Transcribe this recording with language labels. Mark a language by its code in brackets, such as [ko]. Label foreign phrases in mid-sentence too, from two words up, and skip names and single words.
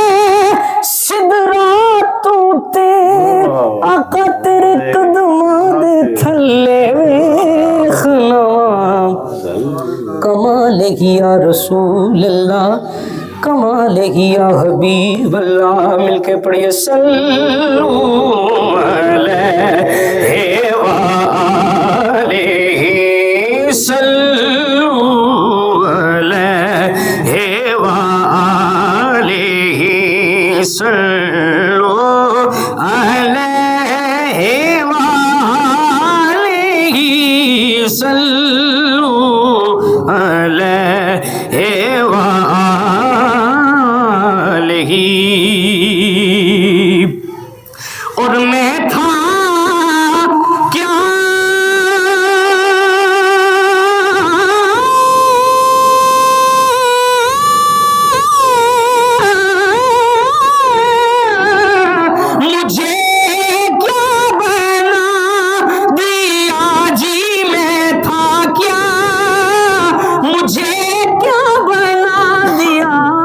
[pa] ਸਿਦਰਾਤੋਂ ਤੇ ਆਕਾ ਤੇਰੇ ਕਦਮਾਂ ਦੇ ਥੱਲੇ ਵੇਖਣਾ कमाल [ar] يا رسول الله [pa] कमाल [ar] يا حبيب الله [pa] ਮਿਲਕੇ ਪੜ੍ਹੀਏ [ar] صلى الله عليه وآله صلى الله عليه وآله صلى الله عليه وآله صلى الله عليه وآله [ur] اور میں تھا کیا مجھے کیا بنا دیا جی میں تھا کیا مجھے کیا بنا دیا